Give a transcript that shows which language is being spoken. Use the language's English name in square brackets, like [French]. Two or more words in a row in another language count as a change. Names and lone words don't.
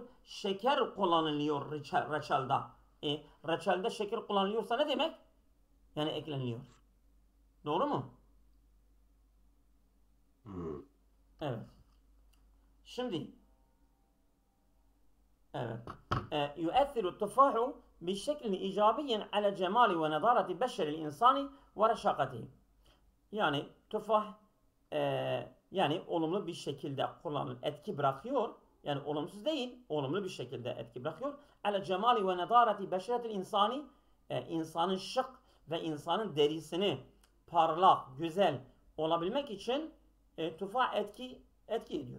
[Turkish] Şeker kullanılıyor reçelde. Reçelde şeker kullanılıyorsa ne demek? Yani ekleniliyor. Doğru mu? Hmm. Evet. Şimdi evet. [Arabic] يؤثر التفاح بشكل إيجابي على جمال ونضارة بشر الإنسان ورشاقته. [Turkish] Yani tufah yani olumlu bir şekilde kullanılır, etki bırakıyor. Yani olumsuz değil, olumlu bir şekilde etki bırakıyor. [Arabic] على جمال ونضارة بشرة الإنسان [Turkish] insanın şık ve insanın derisini parlak, güzel olabilmek için tufah etki Etki ediyor.